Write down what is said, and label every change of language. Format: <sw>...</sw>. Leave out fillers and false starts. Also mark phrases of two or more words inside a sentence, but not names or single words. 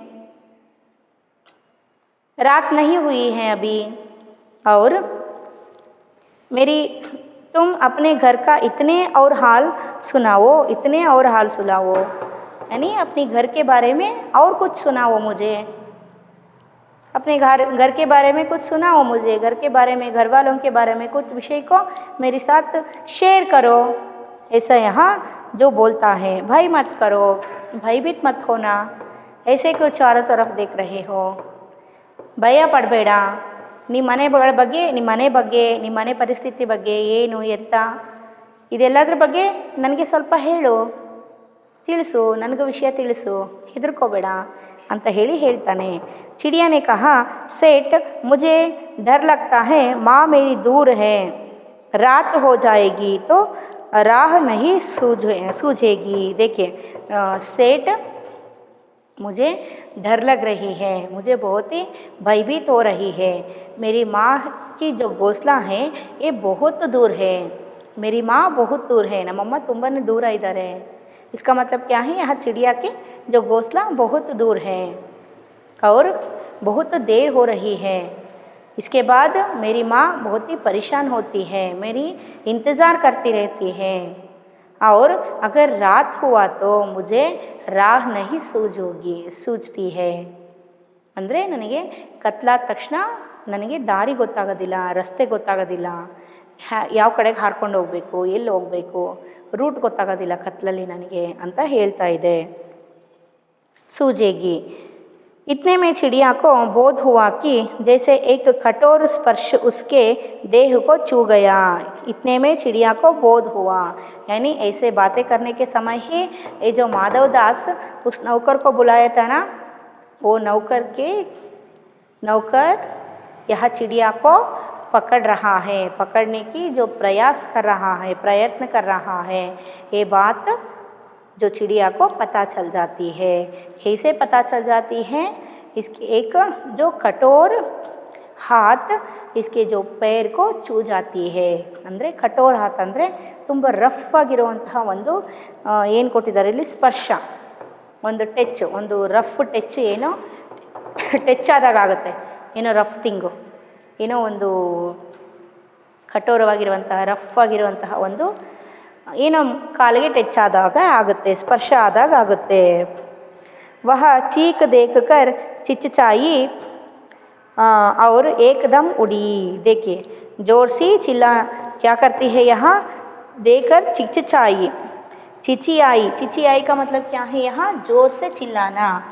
<hi>रात नहीं हुई है अभी, और तुम अपने घर का इतने और हाल सुनाओ, यानी अपने घर के बारे में और कुछ सुनाओ मुझे, अपने घर के बारे में कुछ सुनाओ मुझे, घर के बारे में, घर वालों के बारे में कुछ विषय को मेरे साथ शेयर करो। ऐसा यहाँ जो बोलता है, भय मत करो, भयभीत मत होना, ऐसे क्यों चारों तरफ देख रहे हो,</hi> <kn>ಭಯ ಪಡಬೇಡ, ನಿಮ್ಮ ಮನೆ ಬಗ್ಗೆ, ನಿಮ್ಮ ಮನೆ ಪರಿಸ್ಥಿತಿ ಬಗ್ಗೆ ಏನು ಎತ್ತ ಇದೆಲ್ಲದ್ರ ಬಗ್ಗೆ ನನಗೆ ಸ್ವಲ್ಪ ಹೇಳು, ತಿಳಿಸು, ನನಗೆ ವಿಷಯ ತಿಳಿಸು, ಹೆದರ್ಕೋಬೇಡ ಅಂತ ಹೇಳ್ತಾನೆ।</kn> <hi>चिड़िया ने कहा, सेठ मुझे डर लगता है, माँ मेरी दूर है, रात हो जाएगी तो राह नहीं सूझेगी। देखिए सेठ, मुझे डर लग रही है, मुझे बहुत ही भयभीत हो रही है, मेरी माँ की जो घोंसला है ये बहुत दूर है, मेरी माँ बहुत दूर है,</hi> <kn>ನಮ್ಮಮ್ಮ ತುಂಬಾ</kn> <hi>दूर इधर है। इसका मतलब क्या है, यहाँ चिड़िया की जो घोंसला बहुत दूर है और बहुत देर हो रही है। इसके बाद मेरी माँ बहुत ही परेशान होती है, मेरी इंतज़ार करती रहती है, और अगर रात हुआ तो मुझे राह नहीं सूझती है।</hi> <kn>ಅಂದರೆ ನನಗೆ ಕತ್ಲಾದ ತಕ್ಷಣ ನನಗೆ ದಾರಿ ಗೊತ್ತಾಗೋದಿಲ್ಲ, ರಸ್ತೆ ಗೊತ್ತಾಗೋದಿಲ್ಲ, ಯಾವ ಕಡೆಗೆ ಹಾರ್ಕೊಂಡು ಹೋಗಬೇಕು, ಎಲ್ಲಿ ಹೋಗಬೇಕು, ರೂಟ್ ಗೊತ್ತಾಗೋದಿಲ್ಲ ಕತ್ಲಲ್ಲಿ ನನಗೆ ಅಂತ ಹೇಳ್ತಾ ಇದೆ।</kn> <hi>सूझेगी। इतने में चिड़िया को बोध हुआ कि जैसे एक कठोर स्पर्श उसके देह को छू गया। इतने में चिड़िया को बोध हुआ, यानी ऐसे बातें करने के समय ही ये जो माधव दास उस नौकर को बुलाया था ना, वो नौकर यह चिड़िया को पकड़ रहा है, पकड़ने की जो प्रयास कर रहा है, प्रयत्न कर रहा है, ये बात जो चिड़िया को पता चल जाती है। कैसे पता चल जाती है, इसकी एक जो कठोर हाथ इसके जो पैर को छू जाती है।</hi> <kn>ಅಂದರೆ</kn> <hi>कठोर हाथ</hi> <kn>ಅಂದರೆ ತುಂಬ ರಫ್ ಆಗಿರುವಂತಹ ಒಂದು ಏನು ಕೊಟ್ಟಿದ್ದಾರೆ ಇಲ್ಲಿ, ಸ್ಪರ್ಶ, ಒಂದು ಟಚ್, ಒಂದು</kn> <en>rough touch,</en> <kn>ಏನೋ ಟಚ್ ಆದಾಗ ಆಗುತ್ತೆ, ಏನೋ</kn> <en>rough thing,</en> <kn>ಏನೋ ಒಂದು ಕಠೋರವಾಗಿರುವಂತಹ ರಫ್ ಆಗಿರುವಂತಹ ಒಂದು ಏನು ಕಾಲಿಗೆ ಟಚ್ ಆದಾಗ ಆಗುತ್ತೆ, ಸ್ಪರ್ಶ ಆದಾಗ ಆಗುತ್ತೆ.</kn> <hi>वह चीख देख कर चिचचाई और एकदम उड़ी. देखिए जोर सी चिल्ला क्या करती है यहाँ, देकर चिचचाई, चिचियाई. चिचियाई का मतलब क्या है यहाँ, जोर से चिल्लाना.</hi>